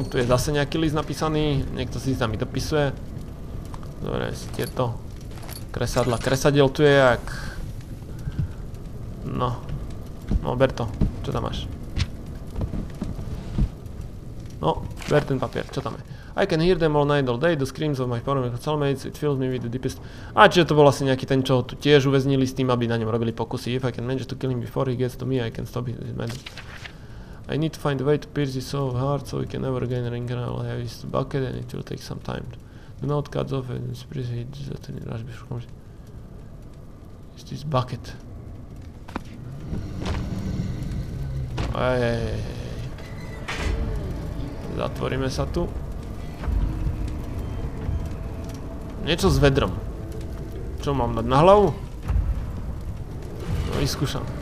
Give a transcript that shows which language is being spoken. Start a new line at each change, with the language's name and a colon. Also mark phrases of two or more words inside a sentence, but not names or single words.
Slovak: Tu je zase nejaký list napísaný. Niekto si tam dopisuje. Dobre, si tieto kresadla. Kresadiel tu je jak... No, ber to. Čo tam máš? No, ber ten papier. Čo tam je?
English: I can hear them all night, all day, the screams of my former cellmates, it fills me with the deepest...
Slovak: čiže to bol asi nejaký ten, čo tu tiež uväznili s tým, aby na ňom robili pokusy.
English: If I can manage to kill him before he gets to me, I can stop his madness. I need to find a way to pierce his soul hard so he can never again ring around. I have his bucket and it will take some time. The note cuts off and it's pretty... It's this bucket.
Slovak: Zatvoríme sa tu. Niečo s vedrom. Čo mám dať na hlavu? No, vyskúšam.